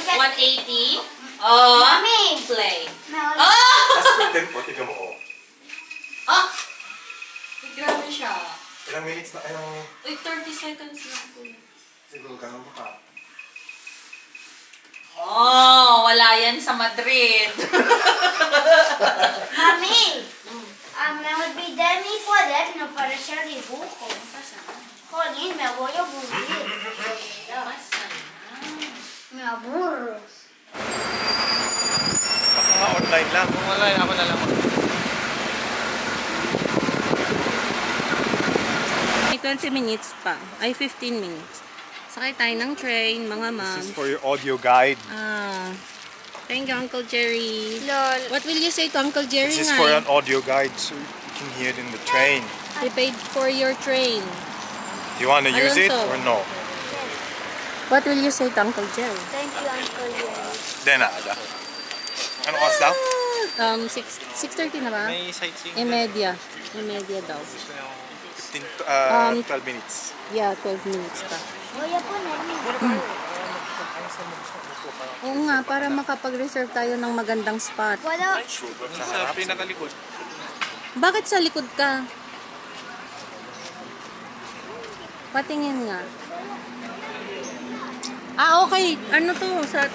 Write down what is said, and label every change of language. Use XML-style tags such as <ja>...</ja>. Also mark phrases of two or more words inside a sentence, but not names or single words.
<tl>180. Oh, Mami! play. Mami! Oh! Tapos pwede po, tignan mo. Oh! Grabe siya. Ilang minutes na? Uy, 30 seconds lang po. Siguro ganun mo ka. Oh, wala yan sa Madrid. Mami!</tl> <es>Me voy a olvidar mi cuaderno para hacer dibujo. Jolín, me voy a aburrir. Me aburro.</es> <tl>Ako nga online lang. Kung wala, ako na lang. May 20 minutes pa. Ay, 15 minutes. Sakay tayo ng train, mga ma'am.</tl> <en>This is for your audio guide. Thank you, Uncle Jerry. Lol. What will you say to Uncle Jerry? This is for an audio guide so you can hear it in the train. They paid for your train. Do you want to use it Alonso. or no? What will you say to Uncle Jerry? Thank you, Uncle Jerry.</en> <es>De nada.</es> <tl>Ano oras daw? 6:30 na ba? May sightseeing. Imedia daw. 12 minutes. Yeah, 12 minutes pa.</tl> <es>Voy a ponerme.</es> <tl>Oo nga, para makapag-reserve tayo ng magandang spot.</tl> <es>¿Puedo?</es> <tl>Sa pinakalikod. Bakit sa likod ka? Patingin nga. Okay. Ano to? Sa atin.</tl>